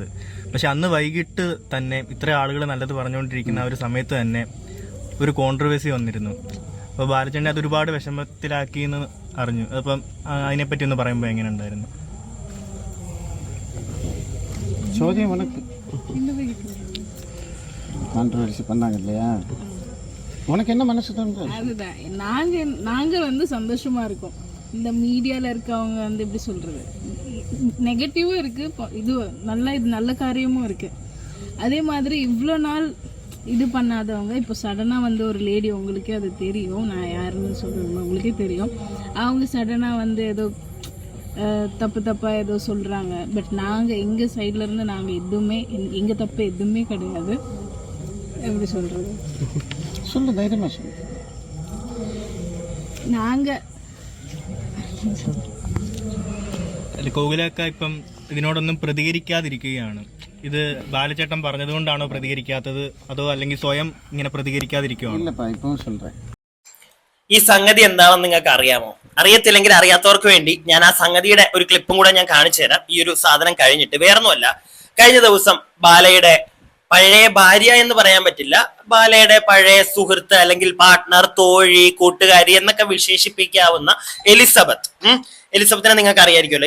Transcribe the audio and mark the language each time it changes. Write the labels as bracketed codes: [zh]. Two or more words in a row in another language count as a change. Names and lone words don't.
[ml] പക്ഷെ അന്ന് വൈകിട്ട് തന്നെ ഇത്ര ആളുകൾ നല്ലത് പറഞ്ഞുകൊണ്ടിരിക്കുന്ന ഒരു സമയത്ത് തന്നെ ഒരു കോൺട്രവേഴ്സി വന്നിരുന്നു. അപ്പോൾ ബാലചേട്ടനെ അത് ഒരുപാട് വിഷമത്തിലാക്കി എന്ന് അറിഞ്ഞു. അപ്പം അതിനെപ്പറ്റി ഒന്ന് പറയുമ്പോൾ എങ്ങനെ ഉണ്ടായിരുന്നു? [ta] ചോദ്യം ഉനക്ക് கான்ட்ரவர்சி பண்ணாங்க இல்லையா? உனக்கு என்ன மனசு தோணுது? அதுதான் நாங்க வந்து சந்தோஷமா இருக்கோம். இந்த மீடியால இருக்கவங்க வந்து எப்படி சொல்றது, நெகட்டிவும் இருக்குது, இது நல்ல காரியமும் இருக்குது. அதே மாதிரி இவ்வளோ நாள் இது பண்ணாதவங்க இப்போ சடனாக வந்து ஒரு லேடி, உங்களுக்கே அது தெரியும், நான் யாருன்னு சொல்கிறேன் உங்களுக்கே தெரியும், அவங்க சடனாக வந்து ஏதோ தப்பாக ஏதோ சொல்கிறாங்க. பட் நாங்கள் எங்கள் சைட்லேருந்து நாங்கள் எதுவுமே எங்கள் தப்பு எதுவுமே கிடையாது. எப்படி சொல்கிறது, சொல்லு தைரியமாக சொல்லு. நாங்கள் [ml] കോകിലക്ക ഇപ്പം ഇതിനോടൊന്നും പ്രതികരിക്കാതിരിക്കുകയാണ്. ഇത് ബാലചേട്ടൻ പറഞ്ഞതുകൊണ്ടാണോ പ്രതികരിക്കാത്തത്, അതോ അല്ലെങ്കിൽ സ്വയം ഇങ്ങനെ പ്രതികരിക്കാതിരിക്കുകയാണോ? [ta] இல்லைப்பா இப்பவும் சொல்கிறேன். [ml] ഈ സംഗതി എന്താണെന്ന് നിങ്ങൾക്ക് അറിയാമോ? അറിയത്തില്ലെങ്കിൽ അറിയാത്തവർക്ക് വേണ്ടി ഞാൻ ആ സംഗതിയുടെ ഒരു ക്ലിപ്പും കൂടെ ഞാൻ കാണിച്ചു തരാം. ഈ ഒരു സാധനം കഴിഞ്ഞിട്ട് വേറൊന്നുമല്ല, കഴിഞ്ഞ ദിവസം ബാലയുടെ പഴയ ഭാര്യ എന്ന് പറയാൻ പറ്റില്ല, ബാലയുടെ പഴയ സുഹൃത്ത് അല്ലെങ്കിൽ പാർട്ട്ണർ, തോഴി, കൂട്ടുകാരി എന്നൊക്കെ വിശേഷിപ്പിക്കാവുന്ന എലിസബത്തിനെ നിങ്ങൾക്ക് അറിയായിരിക്കുമല്ലോ.